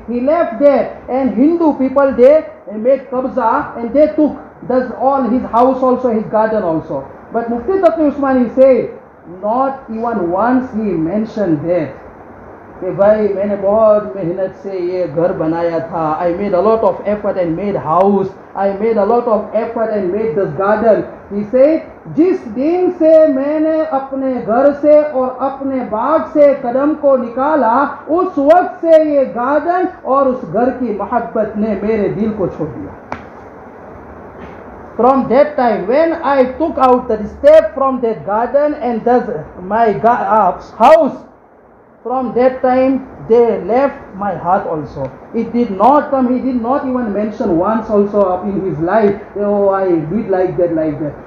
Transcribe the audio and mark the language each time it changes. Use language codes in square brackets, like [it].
[en] He left there, and Hindu people, they made qabza, and they took all his house also, his garden also. But Mufti Taqi Usmani said, not even once he mentioned that. [hi] कि भाई मैंने बहुत मेहनत से ये घर बनाया था, [en] I made a lot of effort and made house, I made a lot of effort and made this garden. He said, [hi] जिस दिन से मैंने अपने घर से और अपने बाग से कदम को निकाला, उस वक्त से ये गार्डन और उस घर की मोहब्बत ने मेरे दिल को छोड़ दिया. [en] From that time, when I took out the step from that garden and my house, from that time they left my heart also. It did not come, he did not even mention once also in his life, oh I did like that.